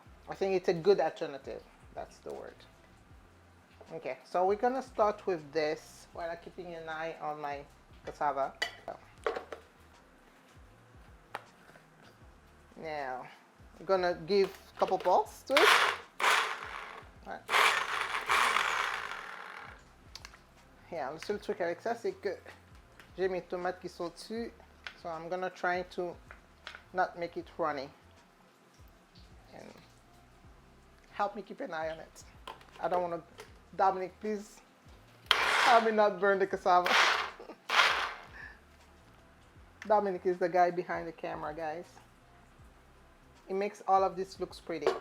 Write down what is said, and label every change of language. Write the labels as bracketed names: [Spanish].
[English] I think it's a good alternative. That's the word. Okay, so we're gonna start with this while I'm keeping an eye on my cassava. Now, I'm gonna give a couple pulses to it. Right. [French] Yeah, le seul truc avec ça, c'est que j'ai mes tomates qui sont dessus. [English] So I'm gonna try to not make it runny. And help me keep an eye on it. I don't want to, Dominic, please help me not burn the cassava. Dominic is the guy behind the camera, guys. It makes all of this looks pretty.